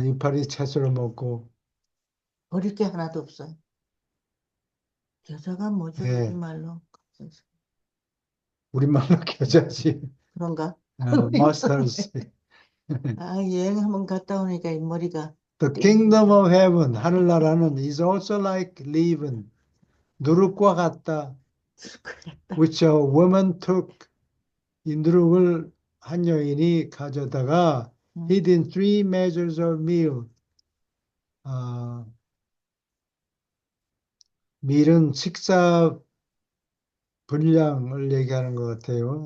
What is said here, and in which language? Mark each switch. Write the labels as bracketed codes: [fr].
[ko] 이파리 채소로 먹고, 버릴 게 하나도 없어요. 겨자가 뭐죠, 예, 우리말로? 우리말로 겨자지. 그런가? 머스타드 씨. 아, 여행 한번 갔다 오니까 이 머리가 [en] The [ko] 띵. [en] kingdom of heaven, [ko] 하늘나라는 [en] is also like leaven, [ko] 누룩과 같다. 그랬다. [en] Which a woman took, [ko] 이 누룩을 한 여인이 가져다가 응. [en] hid in 3 measures of meal. [ko] 아, 밀은 식사 분량을 얘기하는 것 같아요.